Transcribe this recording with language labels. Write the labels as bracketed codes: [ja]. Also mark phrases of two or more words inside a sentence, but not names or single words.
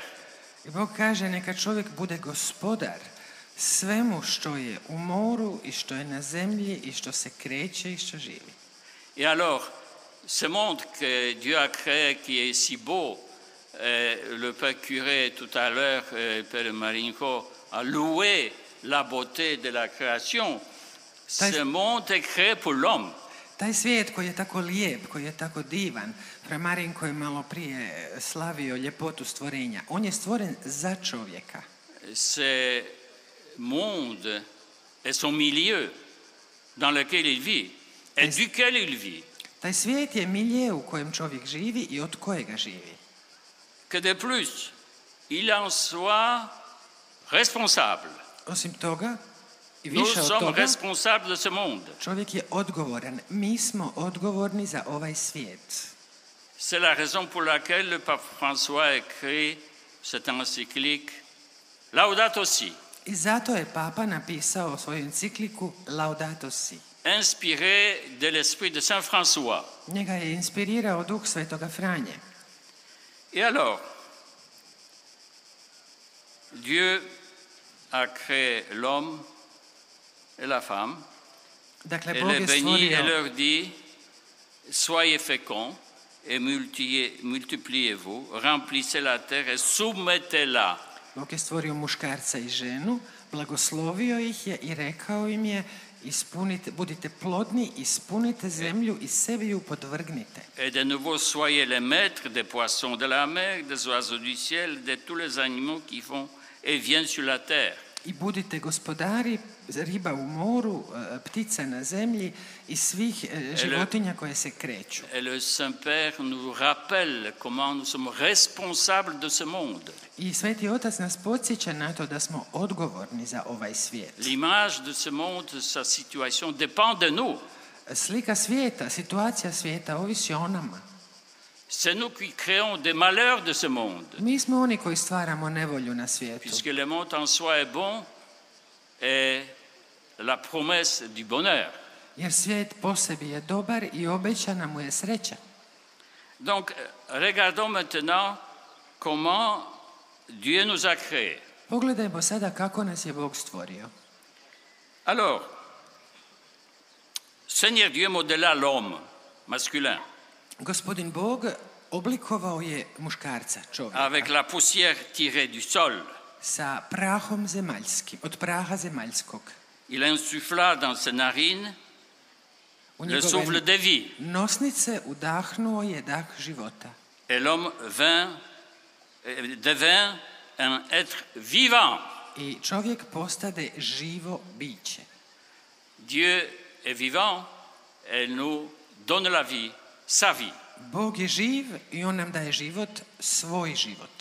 [hr] I Bog kaže, neka čovjek bude gospodar svemu što je u moru i što je na zemlji i što se kreće i što živi. [fr] Et alors, ce monde que Dieu a créé qui est si beau, le Père curé tout à l'heure, Père Marinko, a loué la beauté de la création. Ce monde est créé pour l'homme. [hr] Taj svijet koji je tako lijep, koji je tako divan, Marinko je malo prije slavio ljepotu stvorenja. On je stvoren za čovjeka. [fr] Ce monde est son milieu dans lequel il vit et duquel il vit. [hr] Taj svijet je milje u kojem čovjek živi i od kojega živi. [fr] Que de plus, il en soit responsable. [hr] Osim toga, i [fr] Nous [hr] više od [fr] sommes [hr] toga, [fr] responsables de ce monde. [hr] čovjek je odgovoran. Mi smo odgovorni za ovaj svijet. [fr] C'est la raison pour laquelle le pape François a écrit cette encyclique Laudato Si, [hr] I zato je Papa napisao svoju encikliku Laudato Si. [fr] inspirée de l'esprit de Saint François. [hr] Njega je inspirirao duh Svetoga Franje. [fr] Et alors, Dieu a créé l'homme et la femme, [hr] Dakle, [fr] et [hr] Bog [fr] les [hr] je [fr] bénit et [hr] stvorio [fr] leur dit, soyez féconds et multipliez-vous, remplissez la terre et soumettez-la. [hr] Bog je stvorio muškarca i ženu, blagoslovio ih je i rekao im je budite plodni, ispunite zemlju i sebi ju podvrgnite. [fr] Et de nouveau, soyez les maîtres des poissons de la mer, des oiseaux du ciel, de tous les animaux qui font et viennent sur la terre. [hr] I budite gospodari riba u moru, ptica na zemlji i svih životinja koje se kreću. [fr] Et le Saint-Père nous rappelle comment nous sommes responsables de ce monde. [hr] I Sveti Otac nas podsjeća na to da smo odgovorni za ovaj svijet. [fr] L'image de ce monde, sa situation dépend de nous. [hr] Slika svijeta, situacija svijeta ovisi o nama. [fr] C'est nous qui créons des malheurs de ce monde. [hr] Mi smo oni koji stvaramo nevolju na svijetu. [fr] Puisque le monde en soi est bon et la promesse du bonheur. [hr] Jer svijet po sebi je dobar i obećana mu je sreća. [fr] Donc, regardons maintenant comment Dieu nous a créés. [hr] Pogledajmo sada kako nas je Bog stvorio. [fr] Alors, Seigneur Dieu modela l'homme masculin [hr] Gospodin Bog oblikovao je muškarca, čovjeka, [fr] avec la poussière tirée du sol. [hr] sa prahom zemaljskim, od praha zemaljskog. [fr] Il insuffla dans ses narines [hr] U [fr] le souffle de vie. [hr] nosnice udahnuo je dah života. [fr] Et l'homme devint un être vivant. [hr] I čovjek postade živo biće. [fr] Dieu est vivant et nous donne la vie, sa vie. [hr] Bog je živ i on nam daje život, svoj život.